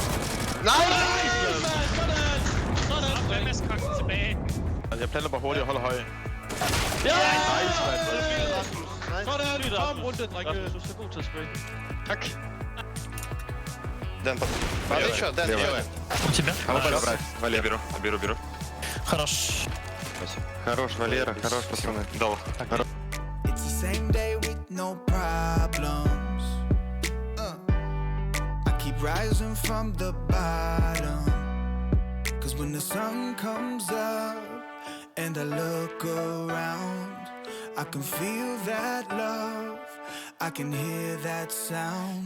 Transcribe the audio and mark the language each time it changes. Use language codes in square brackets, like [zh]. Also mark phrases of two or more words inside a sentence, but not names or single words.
[da] Nej! Sådan. Hvad med skakten tilbage? Altså, jeg planter bare hurtigt og holder høje. Ja! Nice, mand. Sådan. Kom rundt, drenge. Du skal god til at spille. Tak. [ru] Дэн, падай еще, Дэн, еще. У тебя? Хорошо. Валера, беру. Хорош. Спасибо. Хорош, Валера, хорош, пацаны. Дал. [en] It's the same day with no problems. I keep rising from the bottom. Cause when the sun comes up and I look around, I can feel that love, I can hear that sound.